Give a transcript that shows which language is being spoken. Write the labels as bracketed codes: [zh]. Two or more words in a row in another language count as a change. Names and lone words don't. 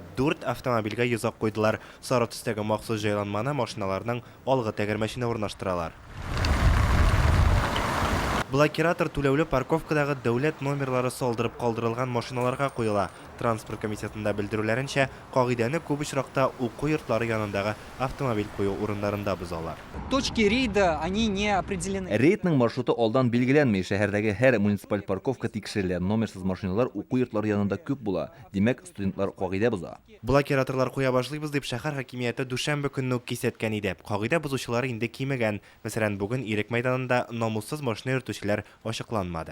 [tt] 4 автомобильгә йозак куйдылар. Сары төстәге махсус җайланманы машиналарның алгы тәгәрмәченә урнаштыралар. Блокиратор түләүле парковкадагы дәүләт номерлары салдырып калдырылган машиналарга куела. Транспорт комитетында белдерүләренчә, кагыйдәне күп очракта уку йортлары янындагы автомобиль кую урыннарында бозалар. [ru] Точки рейда, они не определены. [tt] Рейдның маршруты алдан билгеләнмәй, шәһәрдәге һәр муниципаль парковка тикшерелә. Номерсыз машиналар уку йортлары янында күп була. Димәк, студентлар кагыйдә боза. Блокираторлар куя башлыйбыз дип шәһәр хакимияте дүшәмбе көнне үк кисәткән иде. Кагыйдә бозучылары инде кимегән. Мәсәлән, бүген Ирек мәйданында намуссыз машина йөртүчеләр ачыкланмады.